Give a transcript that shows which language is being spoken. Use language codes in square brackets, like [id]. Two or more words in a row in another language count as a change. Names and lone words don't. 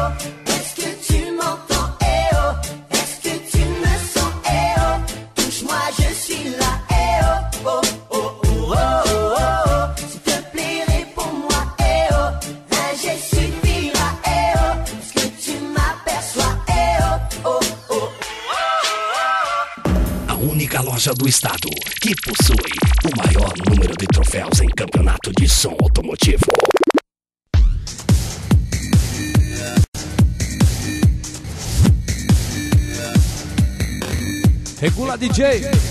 [fr] Est-ce que tu m'entends? Eh oh, est-ce que tu me sens? Eh oh, touche-moi, je suis là. Eh oh, oh, oh, oh, oh, oh, oh. S'il te plaît, réponds-moi. Eh oh, un geste suffira. Eh oh, est-ce que tu m'aperçois? Eh oh, oh, oh, oh. [pt] A única loja do estado que possui o maior número de troféus em campeonato de som automotivo. Regula DJ.